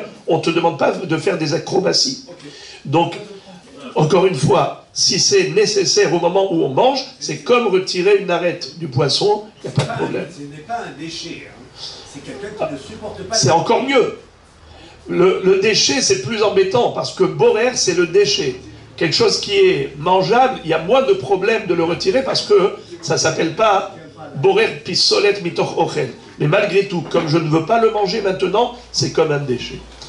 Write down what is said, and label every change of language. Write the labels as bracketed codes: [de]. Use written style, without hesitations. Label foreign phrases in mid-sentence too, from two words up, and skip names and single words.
[fr] On ne te demande pas de faire des acrobaties. Donc, encore une fois, si c'est nécessaire au moment où on mange, c'est comme retirer une arête du poisson, il n'y a pas de problème. Ce n'est pas un déchet, hein. C'est quelqu'un qui ne supporte pas... C'est encore mieux. Le déchet, c'est plus embêtant, parce que borer, c'est le déchet. Quelque chose qui est mangeable, il y a moins de problèmes de le retirer, parce que ça ne s'appelle pas [he] בורר פסולת מתוך אוכל. [fr] Mais malgré tout, comme je ne veux pas le manger maintenant, c'est comme un déchet.